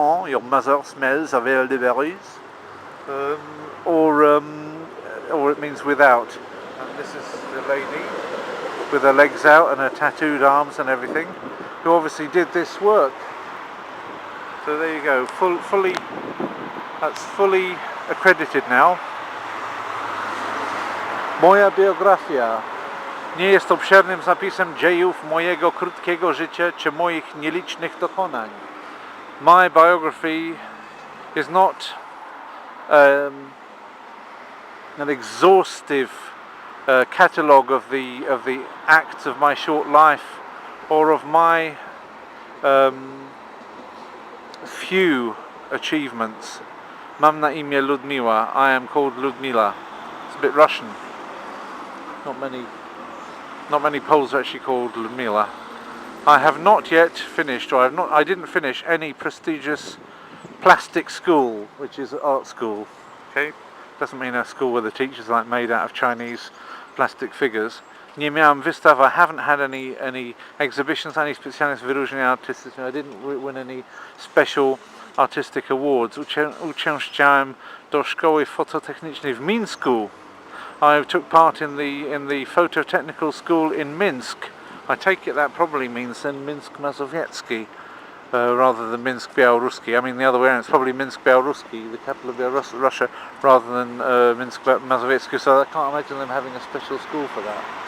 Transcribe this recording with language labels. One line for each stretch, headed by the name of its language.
English: Your mother smells of elderberries. Or it means without. And this is the lady with her legs out and her tattooed arms and everything, who obviously did this work. So there you go, that's fully accredited now.
Polish: Moja biografia nie jest obszernym zapisem dziejów mojego krótkiego życia czy moich nielicznych dokonań.
English: My biography is not an exhaustive catalogue of the acts of my short life, or of my few achievements.
Polish: Mam na imię Ludmiła.
English: I am called Ludmila. It's a bit Russian. Not many Poles are actually called Ludmila. I have not yet finished, or I didn't finish any prestigious plastic school, which is an art school. Okay, doesn't mean a school where the teachers are like made out of Chinese plastic figures.
Polish: Nie miałem wystaw.
English: I haven't had any exhibitions, any
Polish: specjalnych wyróżnień artystycznych.
English: I didn't win any special artistic awards.
Polish: Uczęszczałem do szkoły fototechnicznej w Mińsku.
English: I took part in the phototechnical school in Minsk. I take it that probably means then Minsk Mazowiecki, rather than Minsk Białoruski. I mean the other way around, it's probably Minsk Białoruski, the capital of Russia, rather than Minsk Mazowiecki, so I can't imagine them having a special school for that.